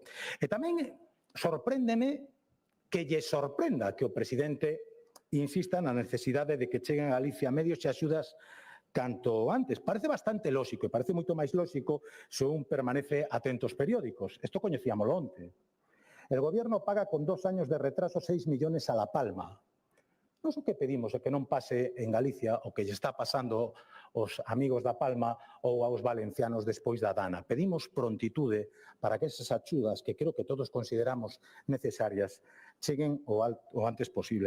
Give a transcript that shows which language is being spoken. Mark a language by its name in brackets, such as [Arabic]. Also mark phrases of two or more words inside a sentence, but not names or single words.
[Galician] E tamén sorpréndeme que lle sorprenda que o presidente insista na necesidade de que cheguen a Galicia medios e axudas canto antes. Parece bastante lóxico e parece moito máis lóxico se un permanece atento aos periódicos. Isto coñecíamolo onte. [Spanish] El gobierno paga con 2 años de retraso 6 millones a La Palma. [Galician] Nós o que pedimos é que non pase en Galicia o que lle está pasando aos amigos da Palma ou aos valencianos despois da Dana. Pedimos prontitude para que esas axudas, que creo que todos consideramos necesarias, cheguen o antes posible.